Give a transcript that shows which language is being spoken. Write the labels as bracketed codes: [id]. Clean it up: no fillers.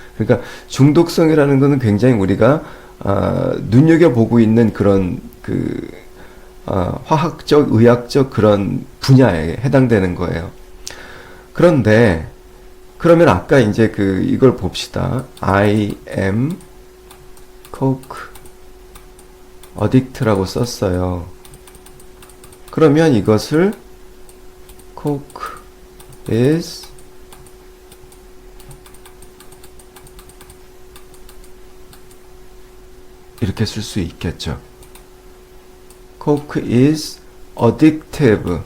[ko] 그러니까 중독성이라는 것은 굉장히 우리가 눈여겨보고 있는 그런 화학적, 의학적 그런 분야에 해당되는 거예요. 그런데 그러면 아까 이제 이걸 봅시다. [en] I am coke addict [ko] 라고 썼어요. 그러면 이것을 [en] coke is [ko] 이렇게 쓸 수 있겠죠. [en] coke is addictive.